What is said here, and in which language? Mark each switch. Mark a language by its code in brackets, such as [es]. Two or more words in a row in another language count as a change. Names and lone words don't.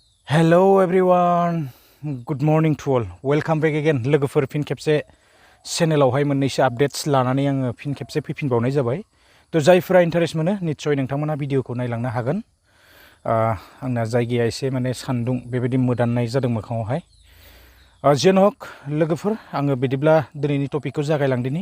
[en] Hello everyone, good morning to all. Welcome back again. [brx] लोगोफोर फिन खेबसे चेनेलावहाय मोननैसो आपडेट्स लानानै आङो फिन खेबसे फैफिनबावनाय जाबाय। थ' जायफोरा इन्टारेस्ट मोनो निस्सय नोंथांमोना भिडिअखौ नायलांनो हागोन। आंना जायगाया एसे माने सान्दुं बेबायदि मोदाननाय जादों मोखाङावहाय। जियानो हक लोगोफोर आङो बिदिब्ला दिनैनि टपिकखौ जागायलांदिनि।